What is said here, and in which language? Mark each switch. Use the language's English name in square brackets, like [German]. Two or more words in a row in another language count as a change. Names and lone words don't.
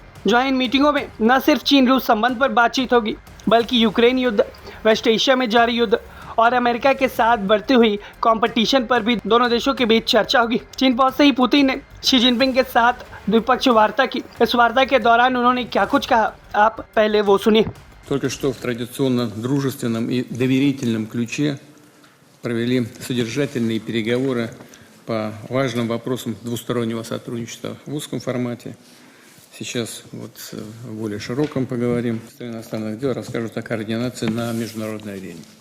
[Hindi] जहाँ इन मीटिंगों में न सिर्फ चीन रूस संबंध पर बातचीत होगी, बल्कि यूक्रेन युद्ध, वेस्ट एशिया में जारी युद्ध और अमेरिका के साथ बढ़ती हुई कंपटीशन पर भी दोनों देशों के बीच चर्चा होगी। चीन पहुंचते ही पुतिन ने शी जिनपिंग के साथ द्विपक्षीय वार्ता की। इस वार्ता के दौरान उन्होंने क्या कुछ कहा, आप पहले वो सुनिए। [Russian] Только что в традиционно дружественном и доверительном ключе провели содержательные переговоры по важным вопросам двустороннего сотрудничества в узком формате. Сейчас вот в более широком поговорим. Министр иностранных дел расскажут о координации на международной арене.